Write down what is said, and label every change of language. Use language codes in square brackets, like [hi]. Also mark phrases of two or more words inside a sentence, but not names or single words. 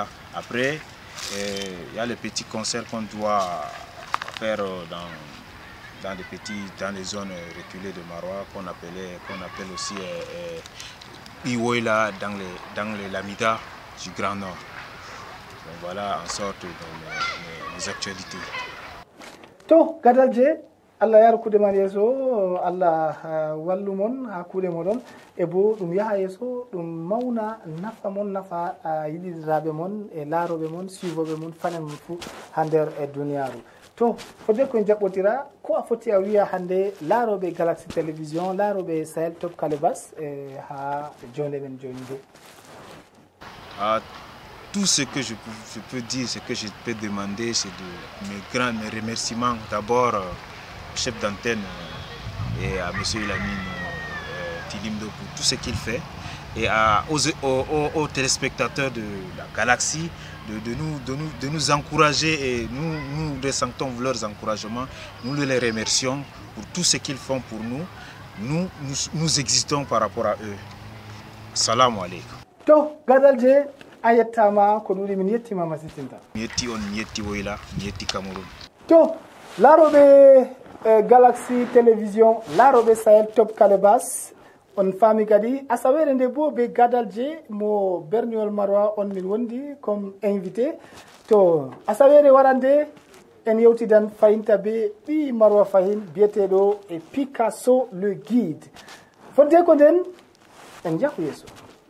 [fr] Après, il y a les petits concerts qu'on doit faire dans les zones reculées de Marois, qu'on appelle aussi Iwoila, dans les Lamida du Grand Nord. Donc voilà en sorte les actualités. [ff] To gadalje Allah yar kude man yeso Allah wallu mon ha kude modon e bo dum yaha yeso dum mauna nafa mon nafa yidirabe mon e laarobe mon suivobe mon fanen mon fu hander e duniyaaru to fodde ko jabbotira ko a foti a wiya hande laarobe Galaxy Télévision laarobe Sahel Top Calibas ha jonde men joni do. [fr] Tout ce que je peux dire, ce que je peux demander, c'est mes remerciements d'abord au chef d'antenne et à M. Elamine Tilimdo pour tout ce qu'il fait et aux téléspectateurs de la Galaxie de nous encourager et nous ressentons leurs encouragements, nous les remercions pour tout ce qu'ils font pour nous. Nous existons par rapport à eux. [ar] Salam alaikum. [ff] To gadalje ayettama ko ɗuɗi min yettima masitinta mi yetti on mi yetti woyla mi yetti Cameroun to laaroɓe Galaxy Télévision laaroɓe Sahel Top Calibas on faami kadi asawere nde bo be gadalje mo berniol Marois on min wondi [fr] comme invité [ff] to asawere warande en yewtidan fayinta be ɓi Marois fayin biyeteɗo e Picasso [fr] le guide [ff] fodde ko nden en jahu yeeso.